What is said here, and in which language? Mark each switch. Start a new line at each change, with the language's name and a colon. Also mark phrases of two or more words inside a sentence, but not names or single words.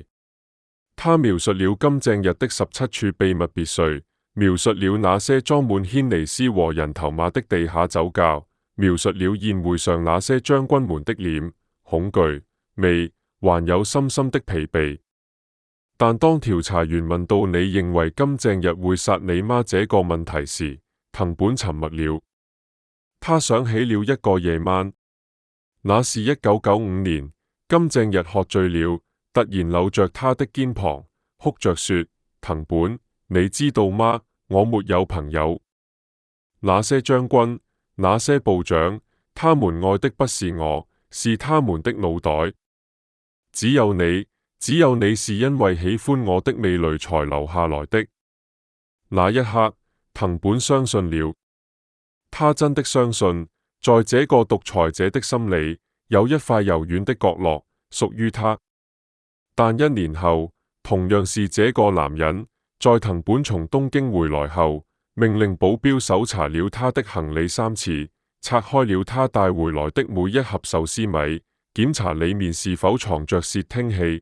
Chinese: 他描述了金正日的17處秘密別墅，描述了那些裝滿軒尼詩和人頭馬的地下酒窖，描述了宴會上那些將軍們的臉、恐懼、味，還有深深的疲憊。但當調查員問到你認為金正日會殺你嗎這個問題時，藤本沉默了。他想起了一個夜晚，那是1995年，金正日喝醉了，突然摟着他的肩膀，哭着說：藤本，你知道嗎？我沒有朋友。那些將軍，那些部長，他們愛的不是我，是他們的腦袋。只有你，只有你是因為喜歡我的味蕾才留下來的。那一刻，藤本相信了，他真的相信，在這個獨裁者的心裏，有一塊柔軟的角落屬於他。但1年後，同樣是這個男人，在藤本從東京回來後，命令保鏢搜查了他的行李3次，拆開了他帶回來的每一盒壽司米，檢查裏面是否藏着竊聽器。